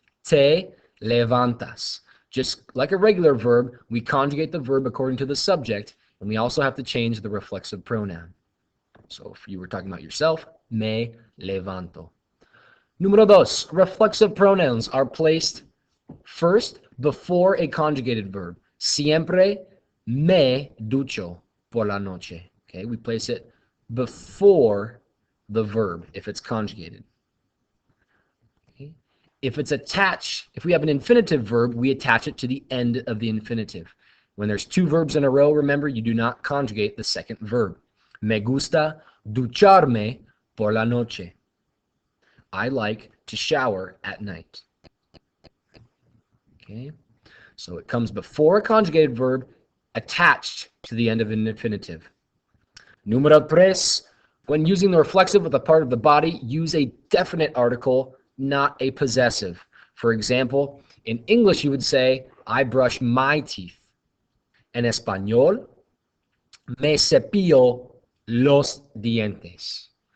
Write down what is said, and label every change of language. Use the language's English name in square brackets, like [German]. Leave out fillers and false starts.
[Spanish] Te levantas. [English] Just like a regular verb, we conjugate the verb according to the subject, and we also have to change the reflexive pronoun. So if you were talking about yourself, [Spanish] me levanto. Número 2. [English] Reflexive pronouns are placed first before a conjugated verb. [Spanish] Siempre me ducho por la noche. [English] Okay, we place it before the verb if it's conjugated. Okay. If it's attached, if we have an infinitive verb, we attach it to the end of the infinitive. When there's 2 verbs in a row, remember, you do not conjugate the second verb. [Spanish] Me gusta ducharme por la noche. [English] I like to shower at night. Okay, so it comes before a conjugated verb attached to the end of an infinitive. Número 3, when using the reflexive with a part of the body, use a definite article, not a possessive. For example, in English you would say, I brush my teeth. [Spanish] En español, me cepillo los dientes.